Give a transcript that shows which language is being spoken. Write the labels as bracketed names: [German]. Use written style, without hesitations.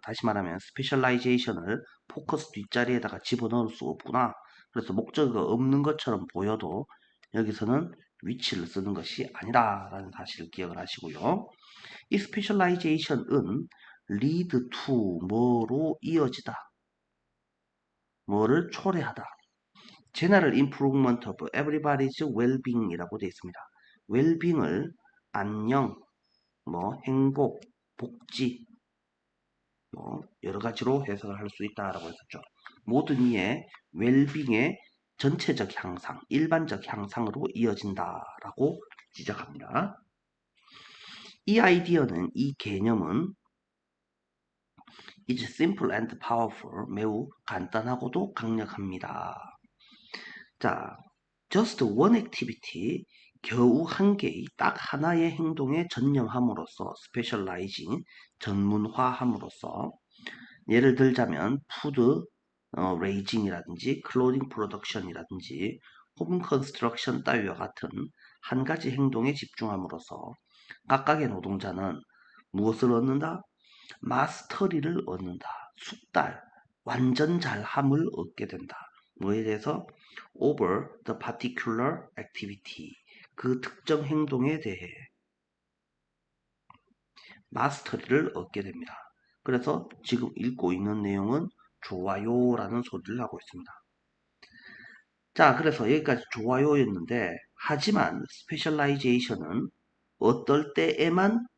[Korean] 다시 말하면 스페셜라이제이션을 포커스 뒷자리에다가 집어넣을 수 없구나. 그래서 목적어가 없는 것처럼 보여도 여기서는 위치를 쓰는 것이 아니다라는 사실을 기억을 하시고요. 이 스페셜라이제이션은 [English] lead to [Korean] 뭐로 이어지다. 뭐를 초래하다. [English] General improvement of everybody's well-being이라고 [Korean] 되어 있습니다. well-being을 안녕, 행복, 복지, 여러 가지로 해석을 할 수 있다라고 했었죠. 모든 이의 well-being의 전체적 향상, 일반적 향상으로 이어진다라고 지적합니다. 이 아이디어는, 이 개념은 [English] is simple and powerful, [Korean] 매우 간단하고도 강력합니다. 자, [English] just one activity, [Korean] 겨우 한 개의 딱 하나의 행동에 전념함으로써 specializing, 전문화함으로써 예를 들자면 food raising이라든지 clothing production이라든지 home construction 따위와 같은 한 가지 행동에 집중함으로써 각각의 노동자는 무엇을 얻는다? 마스터리를 얻는다. 숙달, 완전 잘함을 얻게 된다. 뭐에 대해서? [English] over the particular activity. [Korean] 그 특정 행동에 대해 마스터리를 얻게 됩니다. 그래서 지금 읽고 있는 내용은 좋아요라는 소리를 하고 있습니다. 자, 그래서 여기까지 좋아요였는데 하지만 스페셜라이제이션은 어떨 때에만